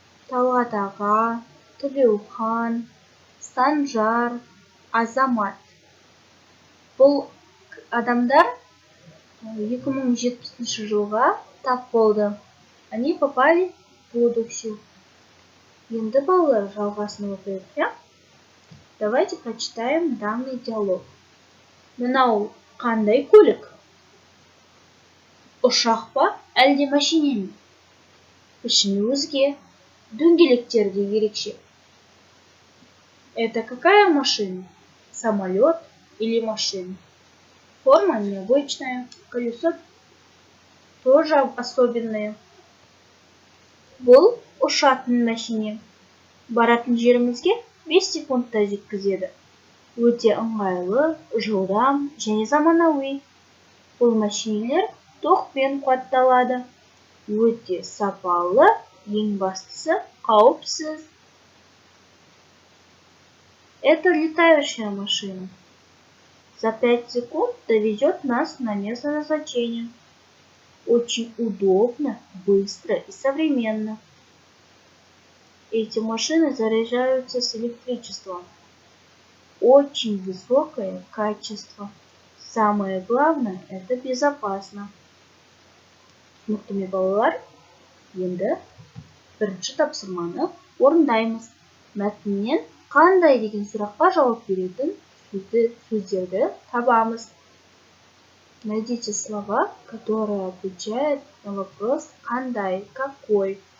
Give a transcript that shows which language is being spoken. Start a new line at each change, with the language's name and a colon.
Kazakh: Талғат аға, Төлеухан, Санжар, Азамат. Бұл адамдар 2070 жылға тап болды.
Russian: Они попали в будущее.
Kazakh: Енді балалар жалғасын оқиық, я?
Russian: Давайте прочитаем данный диалог.
Kazakh: Мынау қандай көлік? Ұшақ па, әлде машина ме? Пішіні өзге, дөңгелектері де ерекше.
Russian: Это какая машина? Самолет или машина? Форма необычная, колесо тоже особенное.
Kazakh: Бұл ұшатын машине. Баратын жерімізге 5 секундта жеткізеді. Өте ыңғайлы, жылдам және заманауи. Бұл машинелер тоқпен қуатталады. Өте сапалы, ең бастысы қауіпсіз.
Russian: Это летающая машина. За 5 секунд довезет нас на место назначения. Очень удобно, быстро и современно. Эти машины заряжаются с электричеством. Очень высокое качество. Самое главное – это безопасно.
Kazakh: Түсінікті балалар, енді бірінші тапсырманы орындаймыз. Мәтіннен қандай деген сұраққа жауап беретін сөздерді табамыз.
Russian: Найдите слова, которые отвечают на вопрос «Қандай?», «Какой?».